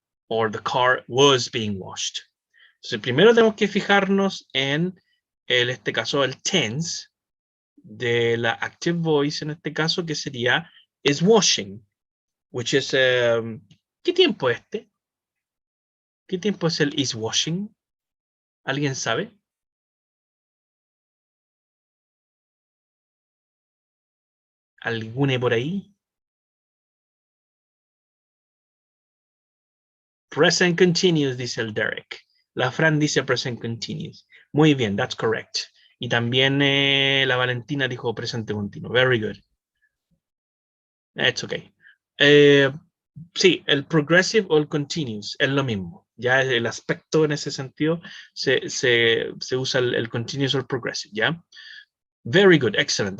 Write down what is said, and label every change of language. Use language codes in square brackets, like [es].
[en] Or the car was being washed. [es] Entonces, primero tenemos que fijarnos en este caso, el tense de la active voice, en este caso, que sería [en] is washing, which is, [es] ¿qué tiempo es este? ¿Qué tiempo es el is washing? ¿Alguien sabe? ¿Alguna por ahí? Present continuous, dice el Derek. La Fran dice present continuous. Muy bien, [en] that's correct. [es] Y también la Valentina dijo presente continuo. [en] Very good. It's okay. [es] Sí, el progressive o el continuous es lo mismo. Ya el aspecto en ese sentido se usa el continuous o el progressive, ¿ya? [en] Very good, excellent.